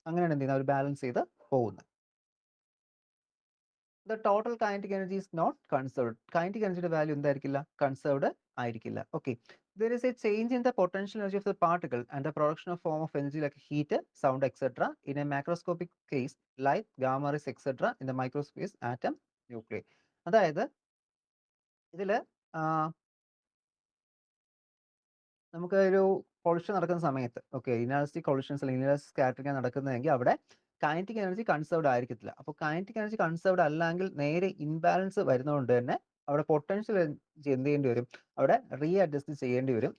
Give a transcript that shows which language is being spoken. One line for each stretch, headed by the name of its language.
Malayalam: അങ്ങനെയാണ് എന്ത് ചെയ്യുന്നത്, ഒരു ബാലൻസ് ചെയ്ത് പോകുന്നത്.
English: The total kinetic energy is not conserved.
Malayalam: Kinetic എനർജിയുടെ വാല്യൂ എന്തായിരിക്കില്ല, കൺസേർവ്ഡ് ആയിരിക്കില്ല.
English: Okay, there is a change in the potential energy of the particle and the production of form of energy like heat, sound, etc. in a macroscopic case, light, gamma rays, etc. in the microscopic atom, nuclei.
Malayalam: അതായത് ഇതിൽ നമുക്ക് ഒരു collision നടക്കുന്ന സമയത്ത്, okay, energy collisions അല്ലെങ്കിൽ energy scattering നടക്കുന്നതെങ്കിൽ അവിടെ kinetic energy conserved ആയിരിക്കത്തില്ല. അപ്പോൾ കൈനറ്റിക് എനർജി കൺസേർവ്ഡ് അല്ലെങ്കിൽ നേരെ ഇംബാലൻസ് വരുന്നതുകൊണ്ട് തന്നെ അവിടെ പൊട്ടൻഷ്യൽ എനർജി എന്ത് ചെയ്യേണ്ടി വരും, അവിടെ റീ അഡ്ജസ്റ്റ് ചെയ്യേണ്ടി വരും.